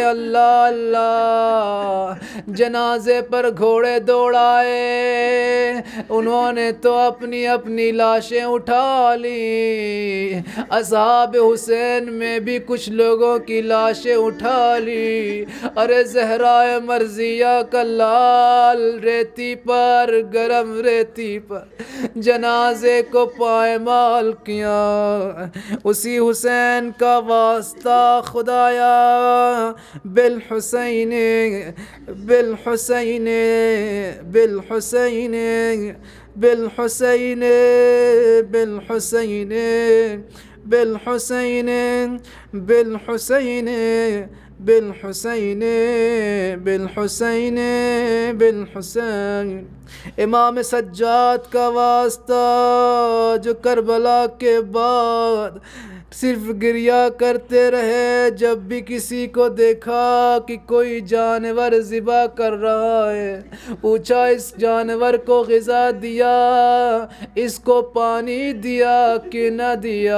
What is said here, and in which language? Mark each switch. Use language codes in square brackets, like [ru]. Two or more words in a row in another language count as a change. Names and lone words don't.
[ur] اللہ اللہ، جنازے پر گھوڑے دوڑائے، انہوں نے تو اپنی اپنی لاشیں اٹھا لی، اصحاب حسین میں بھی کچھ لوگوں کی لاشیں اٹھا لی۔ ارے زہرائے مرضیہ کا لال ریتی پر، گرم ریتی پر جنازے کو پائمال کیا۔ اسی حسین کا واسطہ خدایا، [ar] بالحسین بالحسین بالحسین بالحسین بالحسین بالحسین بالحسین بالحسین بالحسین بالحسین۔ [ur] امام سجاد کا واسطہ جو کربلا کے بعد صرف گریہ کرتے رہے، جب بھی کسی کو دیکھا کہ کوئی جانور ذبح کر رہا ہے، پوچھا اس جانور کو غذا دیا، اس کو پانی دیا کہ نہ دیا؟